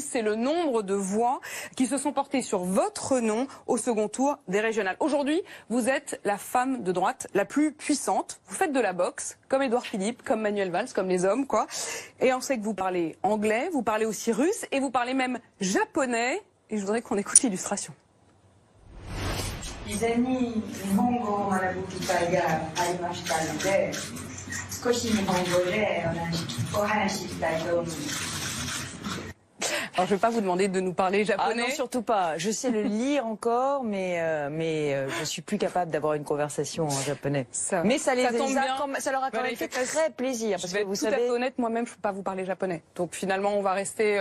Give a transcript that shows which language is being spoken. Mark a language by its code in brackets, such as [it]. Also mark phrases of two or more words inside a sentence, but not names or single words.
[fr] C'est le nombre de voix qui se sont portées sur votre nom au second tour des régionales. Aujourd'hui, vous êtes la femme de droite la plus puissante. Vous faites de la boxe, comme Édouard Philippe, comme Manuel Valls, comme les hommes, quoi. Et on sait que vous parlez anglais, vous parlez aussi russe et vous parlez même japonais. Et je voudrais qu'on écoute l'illustration. [ja] 以前に日本語を学ぶ機会がありましたので、少し日本語でお話ししたいと思います。 [fr] Alors, je ne vais pas vous demander de nous parler japonais. Ah non, surtout pas. Je sais le lire encore, mais je suis plus capable d'avoir une conversation en japonais. Mais ça leur a quand même fait très plaisir. Parce je vais être tout à fait honnête, moi-même, je ne peux pas vous parler japonais. Donc finalement, on va rester...